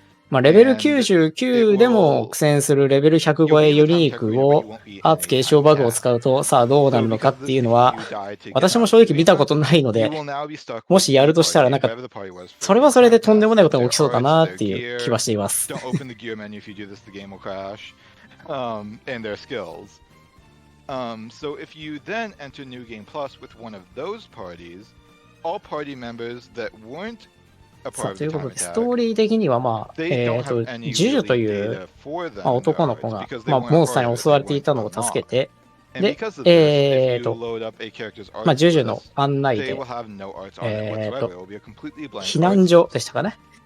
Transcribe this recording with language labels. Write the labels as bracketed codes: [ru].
[ja] まあ、レベル99でも苦戦するレベル100超えユニークをアーツ継承バグを使うとさあどうなるのかっていうのは私も正直見たことないので、もしやるとしたらなんかそれはそれでとんでもないことが起きそうだなっていう気はしています。 [en] So if you then enter New Game Plus with one of those parties, all party members that weren't [ja] さあということで、ストーリー的には、まあ、ジュジュという、まあ、男の子が、まあ、モンスターに襲われていたのを助けて、で、まあ、ジュジュの案内で、避難所でしたかね。